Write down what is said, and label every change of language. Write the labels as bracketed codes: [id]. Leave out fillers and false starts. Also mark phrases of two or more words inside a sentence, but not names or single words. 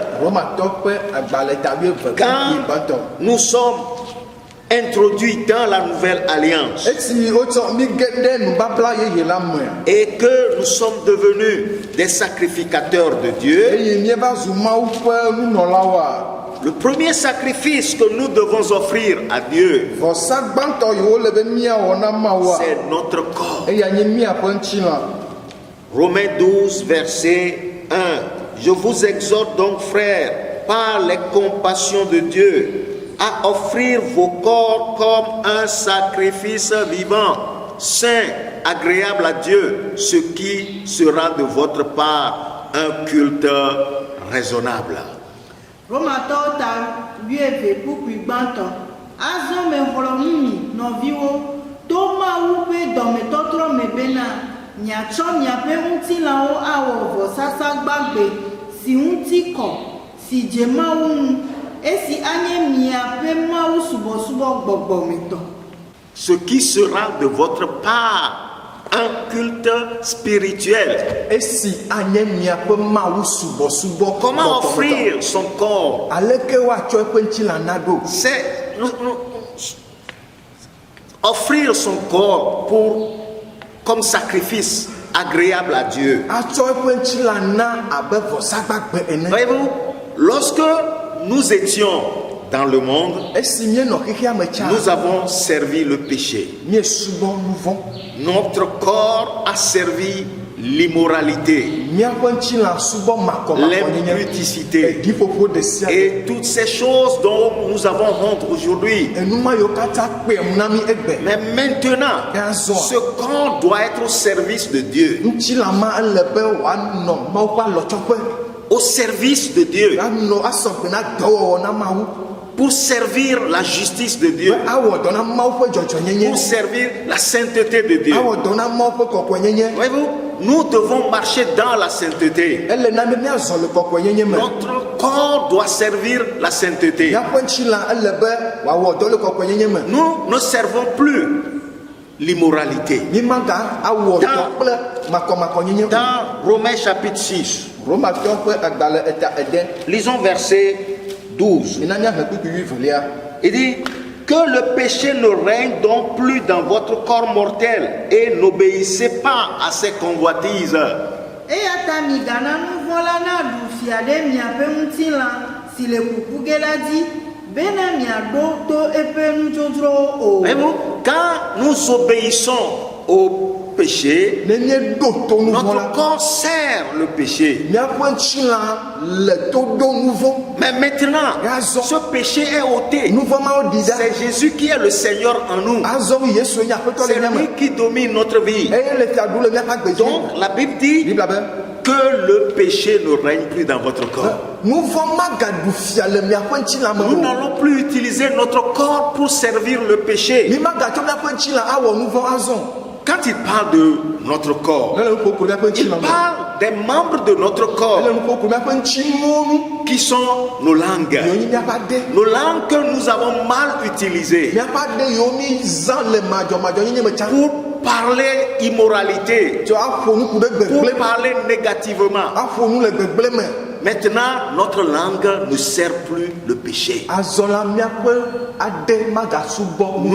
[fr] Quand nous sommes introduits dans la nouvelle alliance et que nous sommes devenus des sacrificateurs de Dieu, Le premier sacrifice que nous devons offrir à Dieu, [ee] vɔsa gbãtɔ yi wole be míawɔ na Mawu [fr] c'est notre corps. [ee] eya nye míaƒe ŋutilã. [fr] Romains 12, verset 1. Je vous exhorte donc, frères, par les compassions de Dieu, à offrir vos corps comme un sacrifice vivant, saint, agréable à Dieu, ce qui sera de votre part un culte raisonnable. [ee] Romatɔwo ta 12 kpukpui gbãtɔ. Azɔ mexlɔ nu mi nɔviwo to Mawu ƒe dɔmetɔtrɔ me bena miatsɔ miaƒe ŋutilãwo awɔ vɔsasa gbagbe si ŋuti kɔ, si dze Mawu ŋu, esi anye miaƒe Mawu subɔsubɔ gbɔgbɔmetɔ. [fr] Ce qui sera de votre part un culte spirituel. [ee] Esi anye miaƒe Mawu subɔsubɔ. [fr] Comment offrir son corps? [ee] Aleke woatsɔ eƒe ŋutilã na ɖo? [fr] C'est offrir son corps comme sacrifice agréable à Dieu. [ee] Atsɔ eƒe ŋutilã na abe vɔsa gbagbe ene. [fr] Voyez-vous, lorsque nous étions dans le monde, [ee] Esi míenɔ xexea me tsa. [fr] nous avons servi le péché. [ee] Míesubɔ nu vɔ̃. [fr] Notre corps a servi l'immoralité, [ee] Míaƒe ŋutilã subɔ makɔmakɔnyenye. [fr] l'impudicité [ee] Ɖiƒoƒo ɖe sia ɖe. [fr] et toutes ces choses dont nous avons honte aujourd'hui. [ee] Enuma yiwo katã kpem na mí egbe. [fr] Mais maintenant, ce corps doit être au service de Dieu, [ee] Ŋutilã ma ele be wòanɔ Mawu ƒe alɔtsɔƒe. [fr] au service de Dieu, [ee] Anɔ asɔgbe na dɔwɔwɔ na Mawu. [fr] pour servir la justice de Dieu, [ee] Awɔ dɔ na Mawu ƒe dzɔdzɔnyenye. [fr] pour servir la sainteté de Dieu. [ee] Awɔ dɔ na Mawu ƒe kɔkɔenyenye. [fr] Voyez-vous, nous devons marcher dans la sainteté. [ee] Ele na be míazɔ le kɔkɔenyenye me. [fr] Notre corps doit servir la sainteté. [ee] Míaƒe ŋutilã ele be wòawɔ dɔ le kɔkɔenyenye me. [fr] Nous ne servons plus l'immoralité. [ee] Mímaga awɔ dɔ kple makɔmakɔnyenye. [fr] Dans Romains chapitre 6, [ee] Romatɔwo ƒe agbalẽ eta ede. [fr] lisons verset 12. [ee] Ena míahe kpukpui wuivelia. [fr] Il dit que le péché ne règne donc plus dans votre corps mortel et n'obéissez pas à ses convoitises. [ee] Eya ta migana nu vɔ̃ la na ɖu fia ɖe miaƒe ŋutilã si le kuku ge la dzi, bena miaɖo to eƒe nudzodzrowo o. [fr] Voyez-vous, quand nous obéissons au péché, [ee] Ne míeɖo to nu vɔ̃ [fr] notre [ee] la. [fr] corps sert le péché. [ee] Míaƒe ŋutilã le to ɖo nu vɔ̃. [fr] Mais maintenant, ce péché est ôté. [ee] Nu vɔ̃ mawo ɖi ɖa. [fr] C'est Jésus qui est le Seigneur en nous. [ee] Azɔ Yesu nye aƒetɔ [fr] C'est [ee] le míame. [fr] lui qui domine notre vie. [ee] Eye le fia ɖu le míaƒe agbe dzi. [fr] Donc, la Bible dit [ee] Bibla be [fr] que le péché ne règne plus dans votre corps. [ee] nu vɔ̃ magaɖu fia le míaƒe ŋutilã me [fr] Nous [ee] o. [fr] n'allons plus utiliser notre corps pour servir le péché. [ee] Mímagatsɔ míaƒe ŋutilã awɔ nu vɔ̃ azɔ. [fr] Quand il parle de notre corps, [ee] Ne le nu ƒo ku míaƒe [fr] il [ee] ŋutilã me. [fr] parle des membres de notre [ee] Ele [fr] corps [ee] nu ƒo ku míaƒe ŋutinuwo nu. [fr] qui sont nos langues. [ee] Yiwo nye míaƒe ade. [fr] Nos langues que nous avons mal utilisées [ee] Míaƒe ade yiwo mízã le madzɔmadzɔnyenye me tsã. [fr] pour parler immoralité, [ee] Tsɔ aƒo nu ku ɖe [fr] pour [ee] gbegblẽ. [fr] parler négativement. [ee] Aƒo nu le gbegblẽ me. [fr] Maintenant, notre langue ne sert plus le péché. [ee] Azɔ la míaƒe ade magasubɔ nu